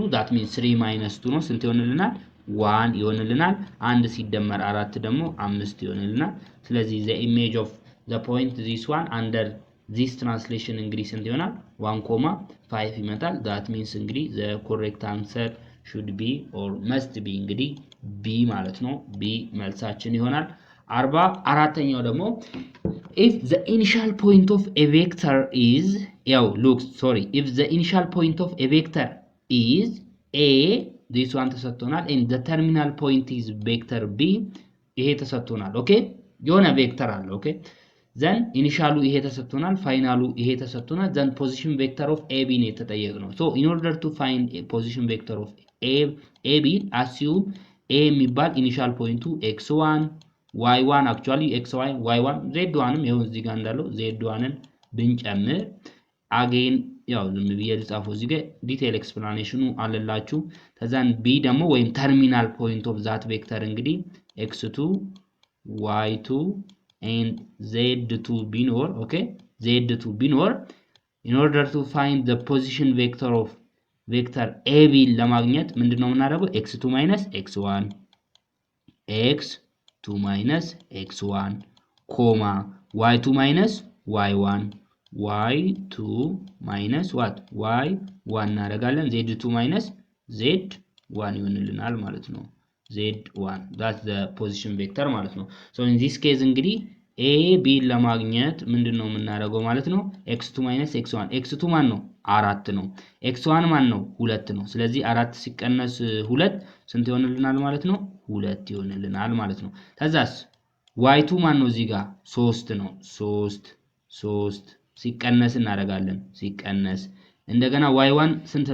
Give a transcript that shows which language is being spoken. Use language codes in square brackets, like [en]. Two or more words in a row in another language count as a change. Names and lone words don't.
[en] that means 3 -2 [am] ነው ስንት ይሆንልናል 1 ይሆንልናል። 1 ሲደመር 4 ደግሞ 5 ይሆንልናል። ስለዚህ [en] the image of the point this one under this translation [am] እንግዲህ ስንት ይሆናል 1,5 ይመጣል። [en] that means እንግዲህ the correct answer should be or must be [am] እንግዲህ B ማለት ነው። B መልሳችን ይሆናል። 44ኛው ደግሞ [en] if the initial point of a vector is if the initial point of a vector is a this one ተሰጥቶናል and the terminal point is vector B [am] ይሄ ተሰጥቶናል። ኦኬ የሆነ ቬክተር አለ ኦኬ [en] then [am] ኢኒሻሉ ይሄ ተሰጥቶናል ፋይናሉ ይሄ ተሰጥቶናል [en] then position vector of AB [am] ነው የተጠየቅነው። [en] so in order to find a position vector of AB assume A [am] የሚባል ኢኒሻል ፖይንቱ [en] x1 y1 actually xy y1 z1ም [am] ይሄው እዚህ ጋር እንዳለው [en] z1ን ብንጨምር again [am] ያው ዝም ብዬ ልጻፈው እዚህ ጋር ዲቴል ኤክስፕላኔሽኑ አለላችሁ። ከዛን [en] B [am] ደግሞ ወይም [en] terminal point of that vector እንግዲህ x2 y2 and z2 ቢኖር ኦኬ z2 ቢኖር in order to find the position vector of vector AB [am] ለማግኘት ምንድነው የምናደርገው [en] x2 x1 x2 x1 y2 y1 y2 minus what y1 እናደርጋለን z2 minus z1 [am] ይሆንልናል ማለት ነው [en] z1 that's the position vector [am] ማለት ነው [en] so in this case እንግዲህ a b [am] ለማግኘት ምንድነው የምናደርገው ማለት ነው [en] x2 minus x1 [am] x2 ማን ነው 4 ነው x1 ማን ነው 2 ነው ስለዚህ 4 ሲቀነስ 2 ስንት ይሆንልናል ማለት ነው 2 ይሆንልናል ማለት ነው ከዛስ y2 ማን ነው እዚህ ጋር 3 ነው 3 ሲቀነስ እናደርጋለን ሲቀነስ እንደገና y1 ስንት